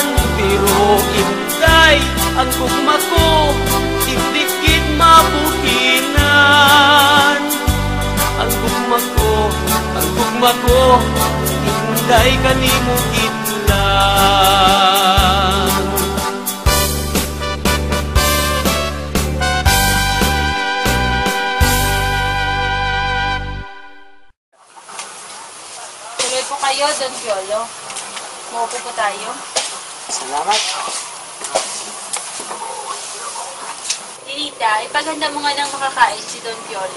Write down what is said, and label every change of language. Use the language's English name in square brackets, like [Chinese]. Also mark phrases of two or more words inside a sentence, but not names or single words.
[Hiligaynon] Pero inday, ang gugma ko, hindi kid mabuhinan. Ang gugma ko, inday kanimo kitlan. [Filipino] Tuloy po kayo, Don Piolo. Maupo po tayo. Salamat. Tinita, ipaganda mo nga ng makakain si Don Piolo.